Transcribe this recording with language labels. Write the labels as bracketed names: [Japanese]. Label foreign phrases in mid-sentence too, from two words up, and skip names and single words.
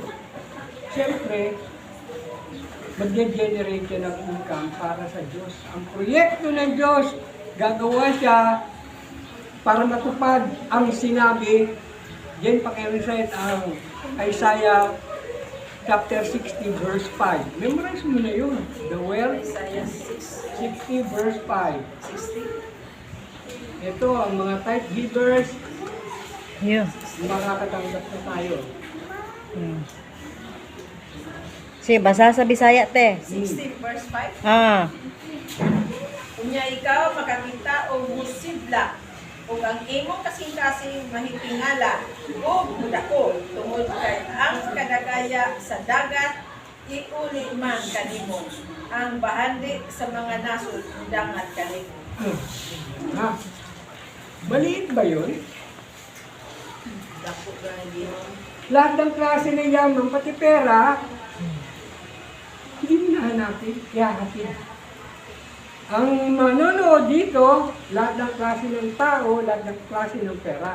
[Filipino] Siyempre, mag-generate siya ng income para sa Diyos. Ang proyekto ng Diyos, gagawa siya para matupad ang sinabi Diyan pakirecite ang Isaiah chapter 60 verse 5. Memorize mo na yun. [English] The well, Isaiah 6, 60 verse 5. 60. [Filipino] Ito ang mga [English] type givers, [Filipino] Yun. makakatanggap na tayo. Hmm. [Cebuano] Sige, basa sa Bisaya, te. 60 verse 5. Ah. Unya ikaw makakita og musibla ug ang imong kasing-kasing mahitingala ug mudako tungod kay ang kadagaya sa dagat iuli man kanimo ang bahandi sa mga nasod dangat kanimo. Ha? [Filipino] Maliit ba yun? [Cebuano] Dako ra Ginoo. [Filipino] Lahat ng klase ng yaman, pati pera, hindi mo nahanapin, ihahatid. Ang manonood dito, lahat ng klase ng tao, lahat ng klase ng pera.